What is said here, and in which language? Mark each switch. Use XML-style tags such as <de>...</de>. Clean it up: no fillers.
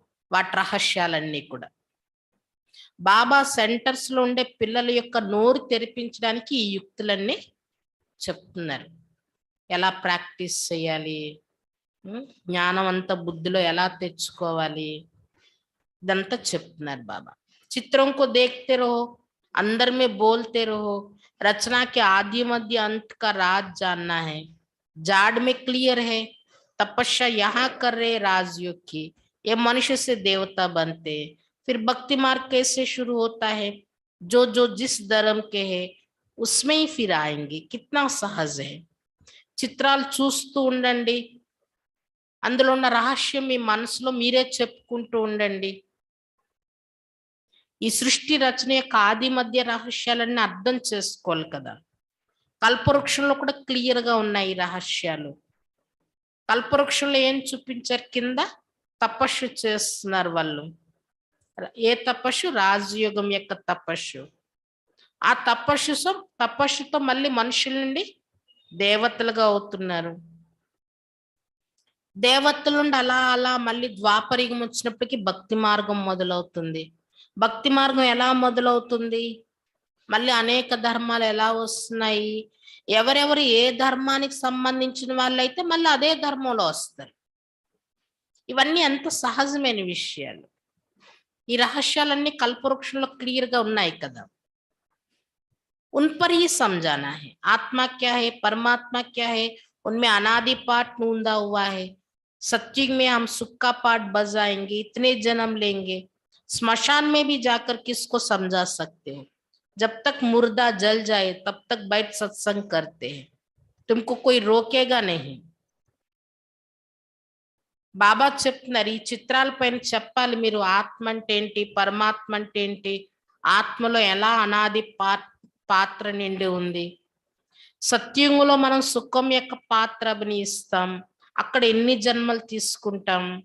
<te>వాటి రహస్యాలన్నీ కూడా బాబా సెంటర్స్ లో ఉండే పిల్లల యొక్క నోరు తెరిపించడానికి ఈ యుక్తులన్నీ చెప్తున్నారు. ఎలా ప్రాక్టీస్ చేయాలి, జ్ఞానం అంతా బుద్ధిలో ఎలా తెచ్చుకోవాలి, ఇదంతా చెప్తున్నారు బాబా.</te> <hi>चित्रों को देखते रहो, अंदर में बोलते रहो। रचना के आदि मध्य अंत का राज जानना है। जाड़ में क्लियर है, तपस्या यहाँ कर रहे राजयोग की, ये मनुष्य से देवता बनते हैं। फिर भक्ति मार्ग कैसे शुरू होता है? जो जो जिस धर्म के है उसमें ही फिर आएंगे। कितना सहज है।</hi> <te>చిత్రాలు చూస్తూ ఉండండి, అందులో ఉన్న రహస్యం మీ మనసులో మీరే చెప్పుకుంటూ ఉండండి. ఈ సృష్టి రచన యొక్క ఆది మధ్య రహస్యాలన్నీ అర్థం చేసుకోవాలి కదా. కల్పవృక్షంలో కూడా క్లియర్ గా ఉన్నాయి ఈ రహస్యాలు. కల్పవృక్షంలో ఏం చూపించారు? కింద తపస్సు చేస్తున్నారు వాళ్ళు. ఏ తపస్సు? రాజయోగం యొక్క తపస్సు. ఆ తపస్సుతో మళ్ళీ మనుషుల నుండి దేవతలుగా అవుతున్నారు. దేవతల నుండి అలా అలా మళ్ళీ ద్వాపరయుగం వచ్చినప్పటికీ భక్తి మార్గం మొదలవుతుంది. భక్తి మార్గం ఎలా మొదలవుతుంది? మళ్ళీ అనేక ధర్మాలు ఎలా వస్తున్నాయి? ఎవరెవరు ఏ ధర్మానికి సంబంధించిన వాళ్ళైతే మళ్ళీ అదే ధర్మంలో వస్తారు. ఇవన్నీ ఎంత సహజమైన విషయాలు. ఈ రహస్యాలన్నీ కల్పవృక్షంలో క్లియర్ గా ఉన్నాయి కదా.</te> <hi>उन पर ही समझाना है। आत्मा क्या है, परमात्मा क्या है, उनमें अनादि पाठ नूंदा हुआ है। सत्युग में हम सुख का पाठ बजाएंगे, इतने जन्म लेंगे। स्मशान में भी जाकर किसको समझा सकते हो? जब तक मुर्दा जल जाए तब तक बैठ सत्संग करते हैं, तुमको कोई रोकेगा नहीं.</hi> <te>బాబా చెప్తున్నారు, ఈ చిత్రాల పైన చెప్పాలి మీరు ఆత్మ అంటే ఏంటి, పరమాత్మ అంటే ఏంటి, ఆత్మలో ఎలా అనాది పాత్ర నిండి ఉంది. సత్యుగంలో మనం సుఖం యొక్క పాత్ర అభినయిస్తాం, అక్కడ ఎన్ని జన్మలు తీసుకుంటాం.</te>